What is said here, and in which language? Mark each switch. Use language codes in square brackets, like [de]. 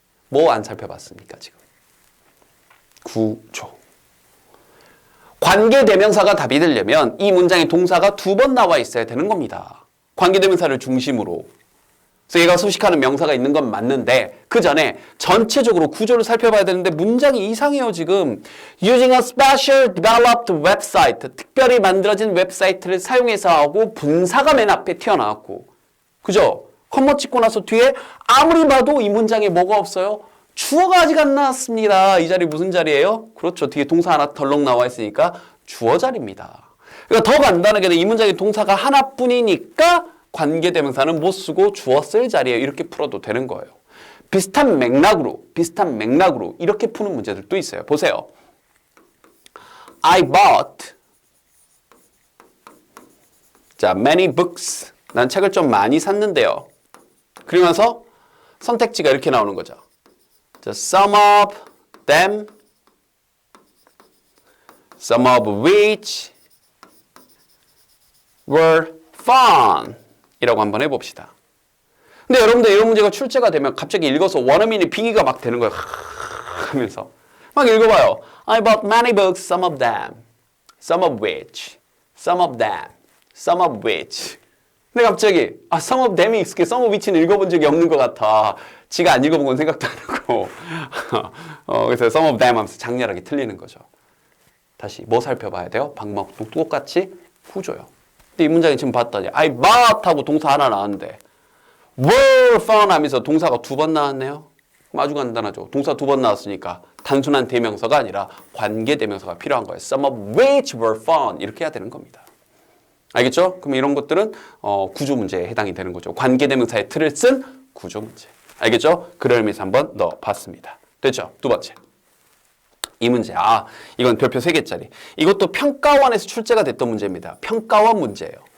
[ko] 뭐 안 살펴봤습니까 지금? 구조. 관계대명사가 답이 되려면 이 문장에 동사가 두 번 나와 있어야 되는 겁니다. 관계대명사를 중심으로. 그래서 얘가 소식하는 명사가 있는 건 맞는데 그 전에 전체적으로 구조를 살펴봐야 되는데 문장이 이상해요 지금. [en] Using a special developed website. [ko] 특별히 만들어진 웹사이트를 사용해서 하고 분사가 맨 앞에 튀어나왔고. 그죠? 컴마 찍고 나서 뒤에 아무리 봐도 이 문장에 뭐가 없어요? 주어가 아직 안 나왔습니다. 이 자리 무슨 자리예요? 그렇죠. 뒤에 동사 하나 덜렁 나와 있으니까 주어 자리입니다. 그러니까 더 간단하게는 이 문장에 동사가 하나뿐이니까 관계대명사는 못 쓰고 주어 쓸 자리에 이렇게 풀어도 되는 거예요. 비슷한 맥락으로 이렇게 푸는 문제들도 있어요. 보세요. [en] I bought many books. [ko] 난 책을 좀 많이 샀는데요. 그러면서 선택지가 이렇게 나오는 거죠. [en] Some of them, some of which were fun [ko] 이라고 한번 해봅시다. 근데 여러분들 이런 문제가 출제가 되면 갑자기 읽어서 원어민이 빙의가 막 되는 거예요. 하면서 막 읽어봐요. [en] I bought many books, some of them, some of which, some of them, some of which. [ko] 근데 갑자기 [en] some of them [ko] 이 익숙해, [en] some of which [ko] 는 읽어본 적이 없는 것 같아. 지가 안 읽어본 건 생각도 안 하고 그래서 [en] some of them [ko] 하면서 장렬하게 틀리는 거죠. 다시 뭐 살펴봐야 돼요? 방법 똑같이 구조요. 근데 이 문장에 지금 봤더니 [en] I bought [ko] 하고 동사 하나 나왔는데 [en] were fun [ko] 하면서 동사가 두 번 나왔네요. 그럼 아주 간단하죠. 동사 두 번 나왔으니까 단순한 대명사가 아니라 관계대명사가 필요한 거예요. [en] Some of which were fun [ko] 이렇게 해야 되는 겁니다. 알겠죠? 그럼 이런 것들은 구조 문제에 해당이 되는 거죠. 관계대명사의 틀을 쓴 구조 문제. 알겠죠? 그럴 의미에서 한번 넣어봤습니다. 됐죠? 두 번째. 이 문제. 이건 별표 3개짜리. 이것도 평가원에서 출제가 됐던 문제입니다. 평가원 문제예요.